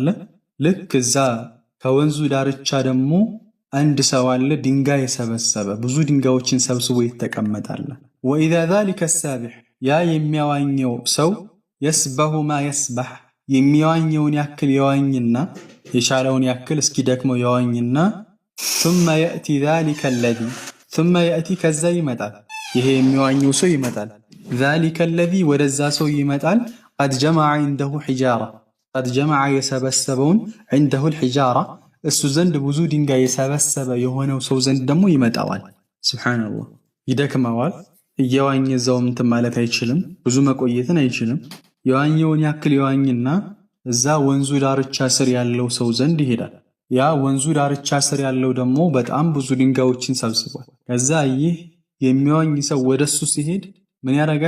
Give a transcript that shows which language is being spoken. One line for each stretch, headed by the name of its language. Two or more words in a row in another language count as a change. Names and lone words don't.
Amharic: ልክ እዛ ከወንዙ ዳርቻ ደግሞ አንድ ሰው አለ ድንጋይ የሰበሰበ ብዙ ድንጋዮችን ሰብስቦ ይተቀመጣል።
Arabic: وإذا ذلك سابح
Amharic: ያ የሚያዋኘው ሰው
Arabic: يسبح ما يسبح
Amharic: የሚያዋኘውን ያክል የዋኝና የቻለውን ያክል እስኪደክመው የዋኝና
Arabic: ثم يأتي ذلك الذي ثم يأتي
Amharic: ከዛ ይመጣል ይሄ የሚዋኘው ሰው ይመጣል
Arabic: ذلك الذي
Amharic: ወደዛ ሰው ይመጣል
Arabic: قد جمع عنده حجارة قد جمع
Amharic: የሰበሰበውን
Arabic: عنده الحجارة
Amharic: እሱ ዘንድ ብዙ ድንጋይ የሰበሰበ የሆነው ሰው ዘንድ ደግሞ ይመጣዋል። ሱብሃንአላህ ይደክመዋል እየዋኘ እዛው እንትን ማለት አይችልም ብዙ መቆየትን አይችልም። የዋኘውን ያክል የዋኝና እዛ ወንዙ ዳርቻ ስር ያለው ሰው ዘንድ ይሄዳል። ያ ወንዙ ዳርቻ ስር ያለው ደግሞ በጣም ብዙ ድንጋዮችን ሰብስቧል። ከዛ ይህ የሚዋኝ ሰው ወደሱ ሲሄድ ምን ያደርጋል?